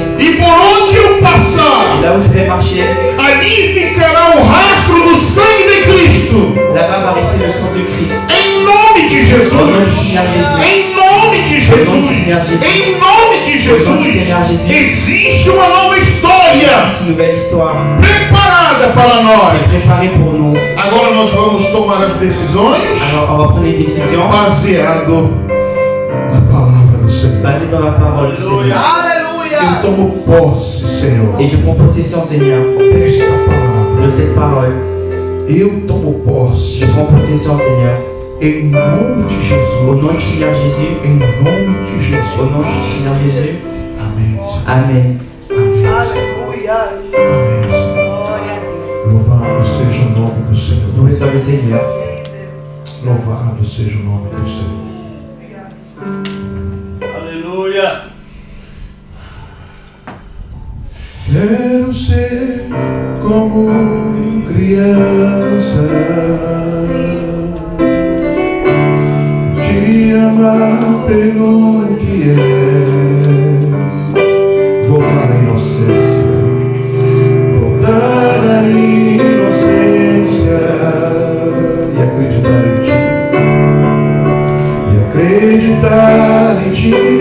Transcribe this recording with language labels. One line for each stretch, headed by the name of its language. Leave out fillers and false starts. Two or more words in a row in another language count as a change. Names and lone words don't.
Portuguese: E por onde eu
French: Et
Portuguese: passar,
French: là où je vais marcher,
Portuguese: ali ficará o rastro do sangue de Cristo.
French: là-bas va rester le sang de Christ.
Portuguese: Em nome de Jesus.
French: Au nom du Seigneur Jésus.
Portuguese: Em nome de Jesus. Em nome de Jesus. Existe uma nova história
French: C'est une nouvelle histoire
Portuguese: preparada para
French: est
Portuguese: nós.
French: préparée pour nous.
Portuguese: Agora nós vamos tomar as decisões
French: Alors on va prendre les décisions
Portuguese: baseado na palavra do Senhor.
French: basées dans la parole du Seigneur.
Portuguese: Eu tomo posse, Senhor,
French: Et je prends possession, Seigneur,
Portuguese: desta palavra.
French: de cette parole.
Portuguese: Eu tomo posse
French: Je prends possession, Seigneur,
Portuguese: em nome de
French: au nom du
Portuguese: Jesus.
French: Seigneur Jésus.
Portuguese: Em nome de
French: Au nom du
Portuguese: Jesus.
French: Seigneur Jésus.
Portuguese: Amém. Senhor.
French: Amen.
Portuguese: Amém. Amém. Senhor. Louvado seja o nome do Senhor.
French: Loué soit le Seigneur.
Portuguese: Louvado seja o nome do Senhor. Aleluia. Quero ser como criança, te amar pelo que é, voltar à inocência, voltar à inocência e acreditar em ti, e acreditar em ti.